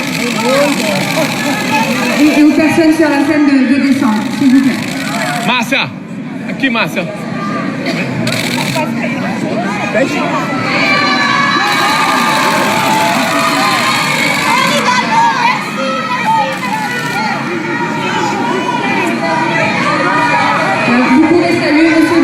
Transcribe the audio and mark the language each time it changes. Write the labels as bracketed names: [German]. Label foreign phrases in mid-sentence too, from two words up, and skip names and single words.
[French] et aux personnes sur la scène de descendre s'il vous plaît. [Portuguese] Márcia, aqui Márcia. [French] Vous pouvez saluer M.